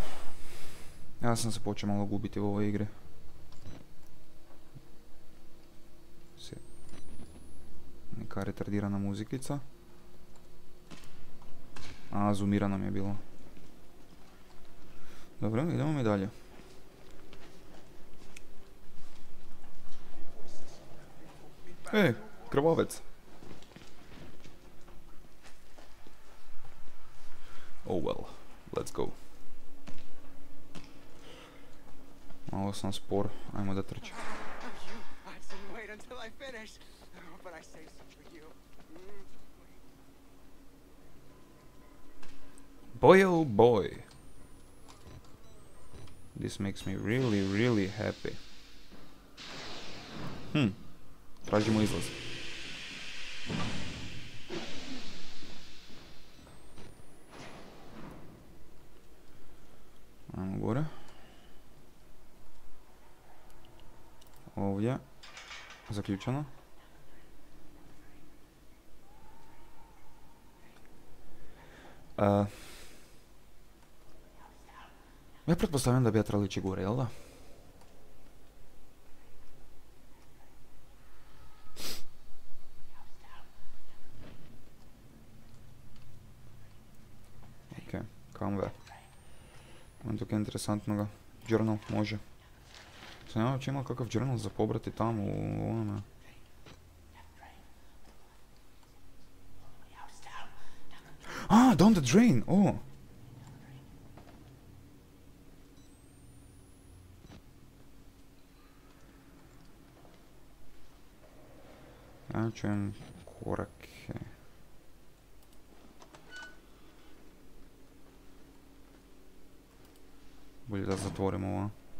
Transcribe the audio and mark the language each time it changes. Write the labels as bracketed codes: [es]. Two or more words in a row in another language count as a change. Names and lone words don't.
[hr] Ja sam se počeo malo gubiti u ovoj igri. Neka retardirana muzikica. A, zoomirano mi je bilo. Dobro, idemo mi dalje. Krvavec. [en] Oh well, let's go. [hr] Malo sam spor, ajmo da trči. [en] Boy oh boy. This makes me really, really happy. [hr] Tražimo izlaz. Ajmo gore. Ovdje. Zaključeno. Ja pretpostavljam da bi ja trebali ići gore, jel da? [en] Ok, come back. [sl] Imam tukaj interesantnoga. [hr] Journal, može. Sam ja već imao kakav journal za pobrati tamo u onome. [en] Ah, down the drain, oh! [hr] Ja čujem korake. Bolje da zatvorimo ovo.